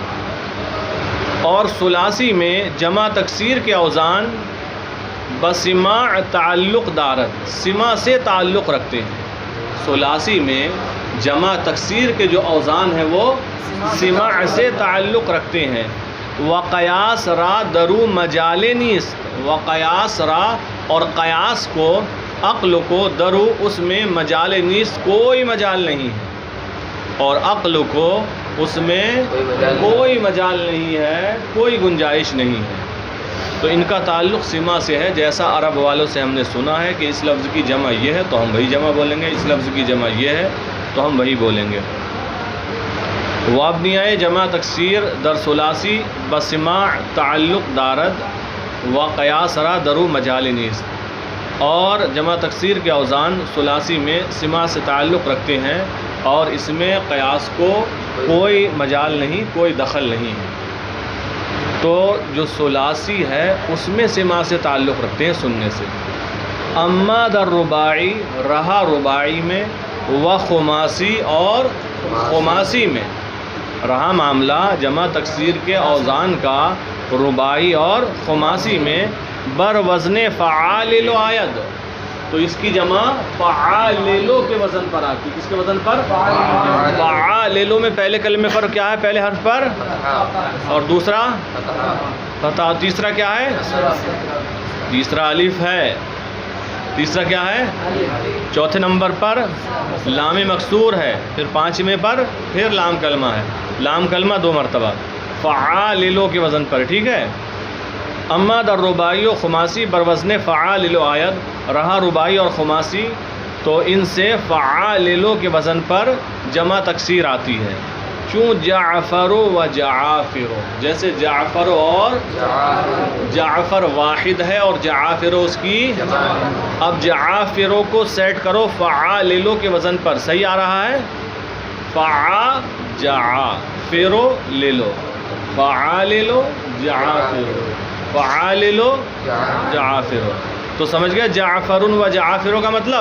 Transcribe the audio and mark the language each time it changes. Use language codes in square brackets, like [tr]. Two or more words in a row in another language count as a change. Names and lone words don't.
[ur] اور ثلاثی میں جمع تکسیر کے اوزان [fa] بسماع تعلق دارت، [ur] سما سے تعلق رکھتے ہیں۔ ثلاثی میں جمع تکسیر کے جو اوزان ہیں وہ سماع سے تعلق رکھتے ہیں۔ [fa] وقیاس را درو مجال نیست، وقیاس را، [ur] اور قیاس کو، عقل کو، درو اس میں [fa] مجال نیست [ur] کوئی مجال نہیں ہے، اور عقل کو اس میں کوئی مجال نہیں ہے، کوئی گنجائش نہیں ہے۔ تو ان کا تعلق سما سے ہے، جیسا عرب والوں سے ہم نے سنا ہے کہ اس لفظ کی جمع یہ ہے تو ہم وہی جمع بولیں گے، اس لفظ کی جمع یہ ہے تو ہم وہی بولیں گے۔ [fa] وابنیائے جمع تکسیر در ثلاثی بسماع تعلق دارد و قیاس را درو مجال نیست، [ur] اور جمع تکسیر کے اوزان ثلاثی میں سما سے تعلق رکھتے ہیں اور اس میں قیاس کو کوئی مجال نہیں، کوئی دخل نہیں ہے۔ تو جو ثلاثی ہے اس میں سما سے تعلق رکھتے ہیں سننے سے۔ [fa] اما در رباعی، [ur] رہا رباعی میں، و خماسی، اور خماسی میں، رہا معاملہ جمع تکسیر کے اوزان کا رباعی اور خماسی میں [fa] بر وزن فعال آید، [ur] تو اس کی جمع فعاللو کے وزن پر آتی، کس کے وزن پر؟ فعاللو میں پہلے کلمے پر کیا ہے؟ پہلے حرف پر، اور دوسرا فتح، تیسرا کیا ہے؟ تیسرا الف ہے، تیسرا کیا ہے؟ چوتھے نمبر پر لام مکسور ہے، پھر پانچویں پر پھر لام کلمہ ہے، لام کلمہ 2 مرتبہ، فعاللو کے وزن پر، ٹھیک ہے؟ [fa] اما در رباعی و خماسی بر وزن فعاللو آید، [ur] رہا رباعی اور خماسی تو ان سے فعاللو کے وزن پر جمع تکسیر آتی ہے۔ [fa] چون جعفر و جعافر، [ur] جیسے جعفر اور جعفر واحد ہے اور جعافر اس کی، اب جعافروں کو سیٹ کرو فعاللو کے وزن پر، صحیح آ رہا ہے؟ جعافرو لے لو، فعاللو جعافر، فعاللو جعافر، تو سمجھ گئے جعفر و جعافر کا مطلب؟